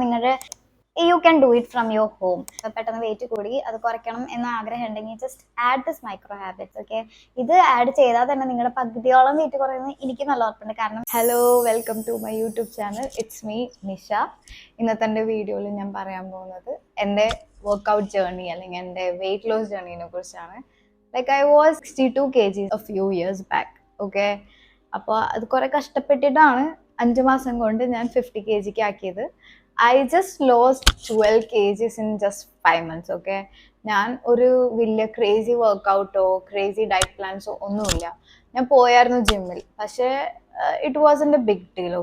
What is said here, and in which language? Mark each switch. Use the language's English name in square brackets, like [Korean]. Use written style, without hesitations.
[Malayalam] നിങ്ങളുടെ [English] You can do it from your home. [Malayalam] പെട്ടെന്ന് wait കൂടി അത് കുറയ്ക്കണം എന്ന ആഗ്രഹം ഉണ്ടെങ്കിൽ [English] Just add this micro habits. [Malayalam] Okay, ഇത് ആഡ് ചെയ്താൽ തന്നെ നിങ്ങളുടെ പകുതിയോളം വെയിറ്റ് കുറയുന്നത് എനിക്ക് നല്ല ഉറപ്പുണ്ട്. കാരണം [English] Hello, welcome to my YouTube channel. It's me Nisha. [Malayalam] ഇന്നത്തെ എൻ്റെ വീഡിയോയിൽ ഞാൻ പറയാൻ പോകുന്നത് എൻ്റെ വർക്കൗട്ട് ജേർണി അല്ലെങ്കിൽ എൻ്റെ വെയിറ്റ് ലോസ് ജേർണീനെ കുറിച്ചാണ്. [English] Like I was 62 kgs a few years back. [Malayalam] Okay, അപ്പോൾ അത് കുറെ കഷ്ടപ്പെട്ടിട്ടാണ് 5 മാസം കൊണ്ട് ഞാൻ 50 kg ആക്കിയത്. [English] I just lost 12 kgs in just 5 months. [Malayalam] Okay, ഞാൻ ഒരു വലിയ ക്രേസി വർക്കൗട്ടോ ക്രേസി ഡയറ്റ് പ്ലാൻസോ ഒന്നുമില്ല. ഞാൻ പോയായിരുന്നു ജിമ്മിൽ, പക്ഷേ [English] It wasn't a big deal.